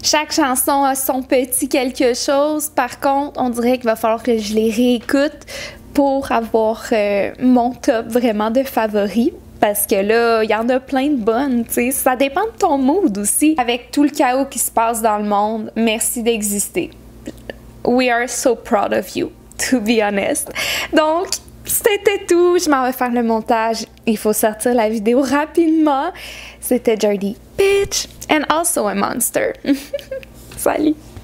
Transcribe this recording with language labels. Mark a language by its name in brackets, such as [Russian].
[French] Chaque chanson a son petit quelque chose. Par contre, on dirait qu'il va falloir que je les réécoute pour avoir mon top vraiment de favoris. Parce que là, il y en a plein de bonnes, tu sais. Ça dépend de ton mood aussi. Avec tout le chaos qui se passe dans le monde, merci d'exister. [English] We are so proud of you, to be honest. [French] Donc, c'était tout. Je m'en vais faire le montage. Il faut sortir la vidéo rapidement. C'était Jordy, [English] bitch, and also a monster. [French] Salut!